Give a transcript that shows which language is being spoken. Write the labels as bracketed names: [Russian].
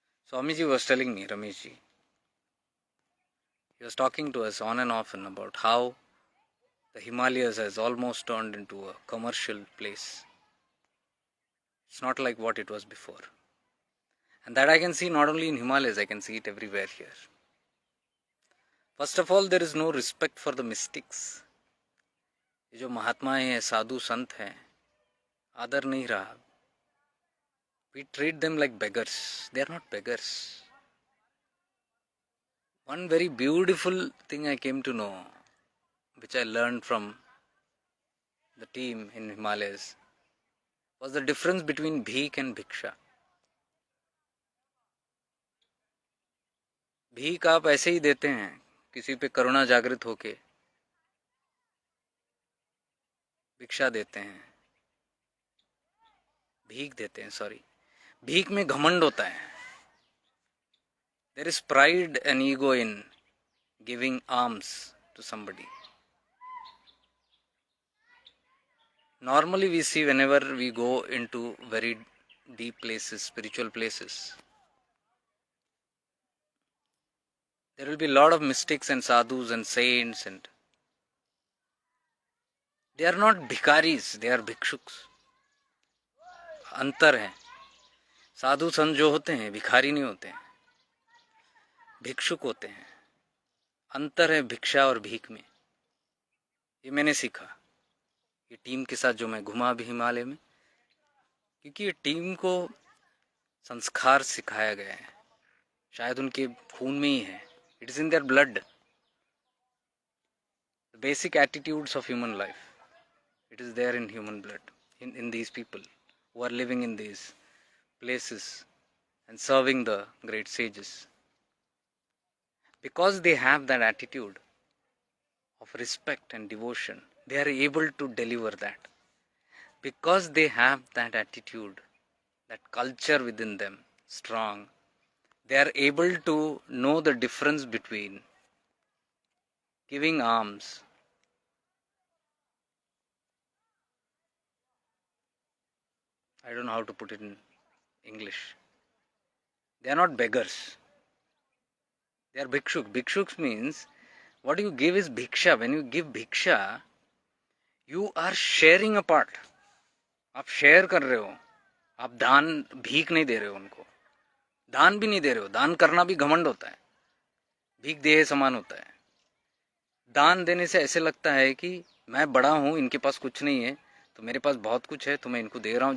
[English] Swamiji was telling me, Rameshji, he was talking to us on and off about how the Himalayas has almost turned into a commercial place. It's not like what it was before. And that I can see not only in Himalayas, I can see it everywhere here. First of all, there is no respect for the mystics. [Hindi] ये जो महात्माएं हैं, साधु संत हैं, आदर नहीं रहा. [English] We treat them like beggars. They are not beggars. One very beautiful thing I came to know, which I learned from the team in Himalayas, was the difference between bhik and bhiksha. [Hindi] भीख आप ऐसे ही देते हैं किसी पे करुणा जागृत होके, भिक्षा देते हैं, भीख देते हैं, सॉरी, भीख में घमंड होता है. [English] There is pride and ego in giving alms to somebody. Normally we see whenever we go into very deep places, spiritual places, there will be a lot of mystics and sadhus and saints, and they are not bhikaris, they are bhikshuks. [Hindi] अंतर है. साधु संत जो होते हैं भिखारी नहीं होते हैं, भिक्षुक होते हैं. अंतर है भिक्षा और भीख में. ये मैंने सीखा ये टीम के साथ जो मैं घुमा भी हिमालय में, क्योंकि ये टीम को संस्कार सिखाया गया है, शायद उनके खून में ही है. [English] It is in their blood. The basic attitudes of human life, it is there in human blood, in these people who are living in these places and serving the great sages. Because they have that attitude of respect and devotion, they are able to deliver that. Because they have that attitude, that culture within them strong, they are able to know the difference between giving alms, I don't know how to put it in English. They are not beggars. They are bhikshuk. Bhikshuks means what you give is bhiksha. When you give bhiksha, you are sharing a part. [Hindi] आप share कर रहे हो. आप दान, भीख नहीं दे रहे हो उनको. दान भी नहीं दे रहे हो. दान करना भी घमंड होता है. भीख देह समान होता है. दान देने से ऐसे लगता है कि मैं बड़ा हूं, इनके पास कुछ नहीं है, तो मेरे पास बहुत कुछ है, तो मैं इनको दे रहा हूं.